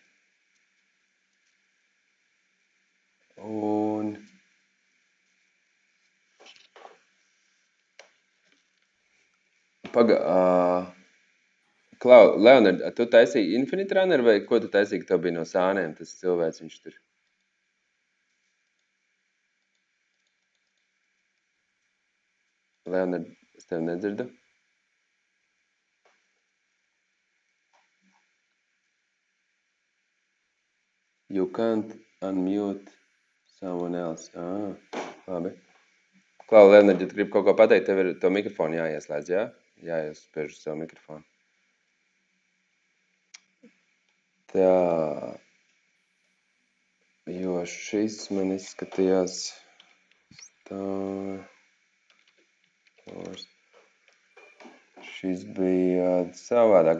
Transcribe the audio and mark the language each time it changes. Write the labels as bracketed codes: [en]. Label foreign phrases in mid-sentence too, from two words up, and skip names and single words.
[lv] Un Klau, Leonard, tu taisīji Infinite Runner vai ko tu taisīji, ka tev bija no sānēm tas cilvēks viņš tur? Leonard, es tevi nedzirdu. [en] You can't unmute someone else. [lv] Labi. Klau, Leonard, ja tu gribi kaut ko pateikt, tev ir to mikrofonu jāieslēdz, jā? Jāiespiež uz savu mikrofonu. Tā. Jo šis man izskatījās Šis bija savādāks.